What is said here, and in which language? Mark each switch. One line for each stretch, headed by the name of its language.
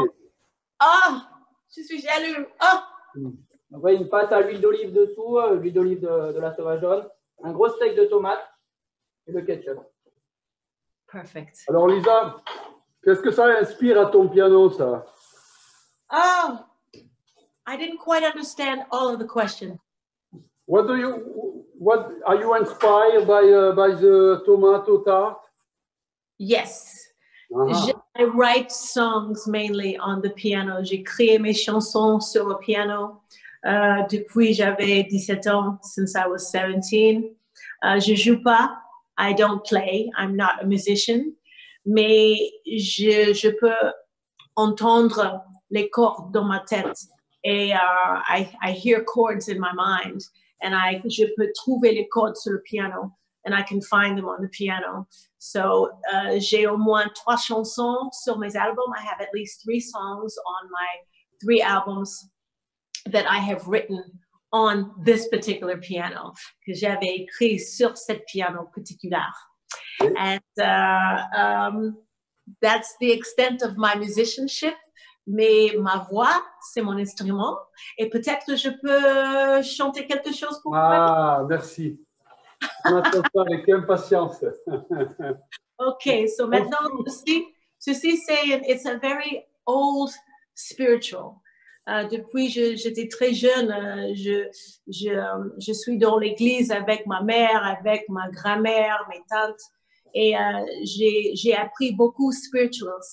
French: Oh, je suis jaloux. Oh. On voit une pâte à l'huile d'olive dessous, l'huile d'olive de la sauvageonne, un gros steak de tomate et le ketchup.
English: Perfect.
French: Alors, Lisa, qu'est-ce que ça inspire à ton piano, ça?
English: Oh, I didn't quite understand all of the question. What are you inspired by the tomato tart? Yes. I write songs mainly on the piano.
French: J'ai créé mes chansons sur le piano depuis j'avais 17 ans,
English: since I was 17.
French: Je joue pas.
English: I don't play. I'm not a musician.
French: Mais je peux entendre les cordes dans ma tête.
English: Et I hear chords in my mind.
French: And je peux trouver les cordes sur le piano.
English: And I can find them on the piano.
French: So j'ai au moins 3 chansons sur mes albums.
English: I have at least 3 songs on my 3 albums that I have written on this particular piano,
French: que j'avais écrit sur cette piano particulière.
English: And that's the extent of my musicianship.
French: Mais ma voix, c'est mon instrument. Et peut-être que je peux chanter quelque chose pour vous. Ah, merci. On attend ça avec impatience.
English: OK, so
French: maintenant, ceci
English: it's a very old spiritual.
French: Depuis j'étais très jeune, je suis dans l'église avec ma mère, avec ma grand-mère, mes tantes, et j'ai appris beaucoup spirituals.